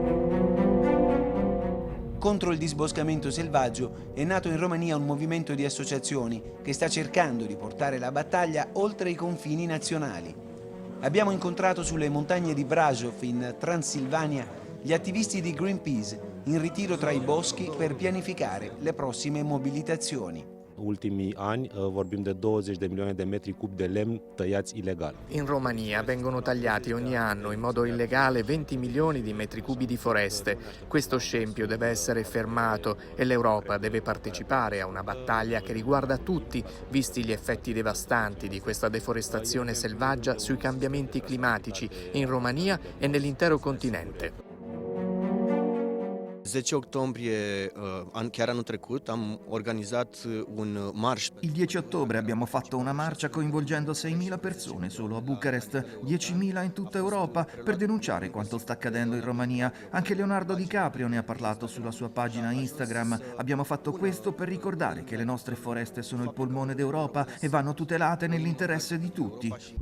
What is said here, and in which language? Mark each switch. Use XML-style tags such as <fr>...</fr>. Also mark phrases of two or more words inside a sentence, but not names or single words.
<it>Contro il disboscamento selvaggio è nato in Romania un movimento di associazioni che sta cercando di portare la battaglia oltre i confini nazionali. Abbiamo incontrato sulle montagne di Brasov in Transilvania gli attivisti di Greenpeace in ritiro tra i boschi per pianificare le prossime mobilitazioni.</it> <ro>Ultimii ani vorbim de 20 de milioane de metri cub de lemn tăiați ilegal.</ro> <it>In Romania vengono tagliati ogni anno in modo illegale 20 milioni di metri cubi di foreste. Questo scempio deve essere fermato e l'Europa deve partecipare a una battaglia che riguarda tutti, visti gli effetti devastanti di questa deforestazione selvaggia sui cambiamenti climatici in Romania e nell'intero continente.</it> <ro>10 octombrie, chiar anul trecut, am organizat un marș.</ro> <it>Il 10 ottobre abbiamo fatto una marcia coinvolgendo 6.000 persone solo a Bucarest, 10.000 in tutta Europa, per denunciare quanto sta accadendo in Romania. Anche Leonardo DiCaprio ne ha parlato sulla sua pagina Instagram. Abbiamo fatto questo per ricordare che le nostre foreste sono il polmone d'Europa e vanno tutelate nell'interesse di tutti.</it>